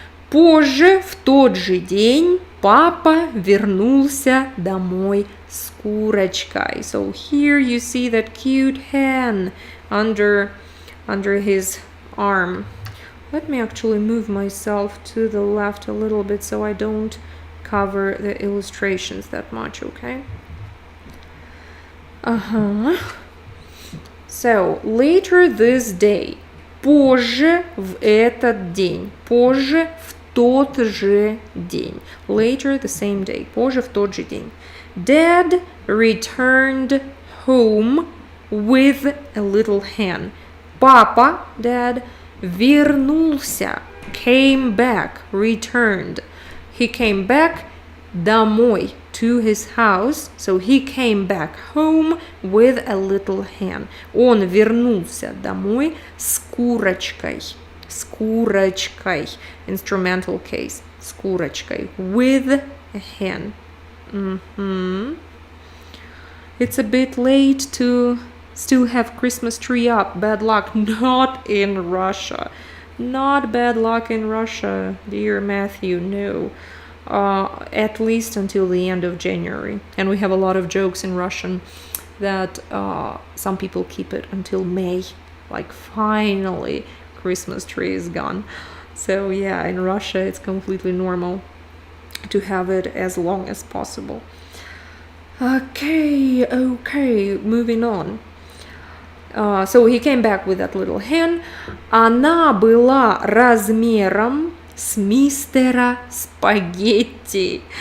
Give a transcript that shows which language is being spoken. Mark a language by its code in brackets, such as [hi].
[ru] Позже, в тот же день, папа вернулся домой с курочкой. [en] So here you see that cute hen under his arm. Let me actually move myself to the left a little bit so I don't cover the illustrations that much, okay? So, later this day. [ru] Позже в этот день. Позже в тот же день. [en] Later the same day. [ru] Позже в тот же день. [en] Dad returned home with a little hen. [ru] Папа, Dad, вернулся. [en] Came back, returned. He came back домой, to his house. So he came back home with a little hen. [ru] Он вернулся домой с курочкой. С курочкой. [en] Instrumental case. [ru] С курочкой. [en] With a hen. It's a bit late to still have Christmas tree up. Bad luck. Not in Russia. Not bad luck in Russia, dear Matthew, no. At least until the end of January. And we have a lot of jokes in Russian that some people keep it until May. Like, finally, Christmas tree is gone. So yeah, in Russia it's completely normal to have it as long as possible. Okay, moving on. So he came back with that little hen. [ru] Она была размером с мистера Спагетти.